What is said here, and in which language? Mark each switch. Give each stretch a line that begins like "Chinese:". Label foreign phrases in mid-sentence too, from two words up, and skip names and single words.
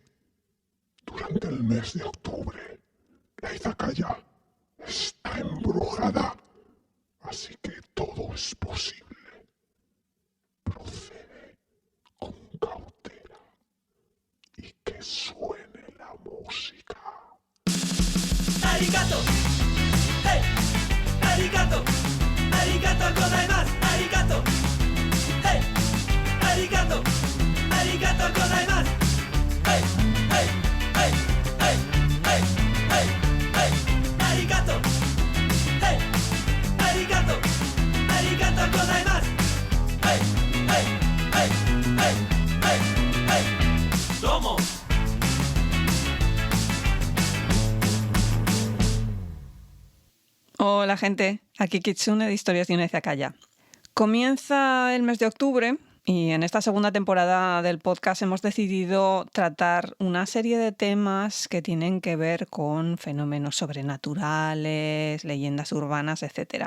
Spanish: Durante el mes de octubre, la izakaya está embrujada, así que todo es posible. Procede con cautela y que suene la música. ¡Arigato! ¡Hey! ¡Arigato!
Japanese: ¡ありがとうございます!
Spanish: ¡Arigato! ¡Hey! ¡Arigato!
Japanese: ¡ありがとうございます! ¡Hey! ¡Hey! ¡Hey! ¡Hey! ¡Hey! ¡Hey! ¡Hey!
Spanish: ¡Arigato! ¡Hey! ¡Arigato!
Japanese: ¡ありがとうございます! ¡Hey! ¡Hey! ¡Hey! ¡Hey! ¡Hey! ¡Hey!
Spanish: ¡Domo! Hola gente, aquí Kitsune de Historias de una Izakaya. Comienza el mes de octubre y en esta segunda temporada del podcast hemos decidido tratar una serie de temas que tienen que ver con fenómenos sobrenaturales, leyendas urbanas, etc.